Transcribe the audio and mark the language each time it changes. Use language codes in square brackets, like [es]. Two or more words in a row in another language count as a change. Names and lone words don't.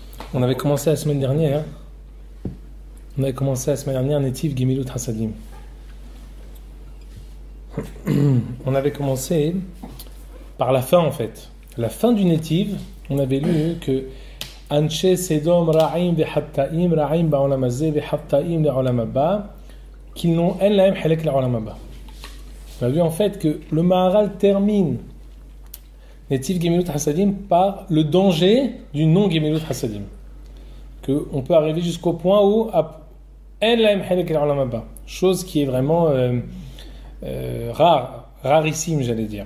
[fr] On avait commencé la semaine dernière. [he] נתיב גמילות חסדים. [fr] On avait commencé par la fin en fait. La fin du Netiv, on avait lu que [he] אנשי סדום רעים וחטאים רעים בעולם הזה וחטאים לעולם הבא [fr] qu'ils n'ont en [he] להם חלק לעולם הבא. [fr] On a vu en fait que le Maharal termine [he] נתיב גמילות חסדים [fr] par le danger du non [he] גמילות חסדים. [fr] Qu'on peut arriver jusqu'au point où chose qui est vraiment rarissime, j'allais dire.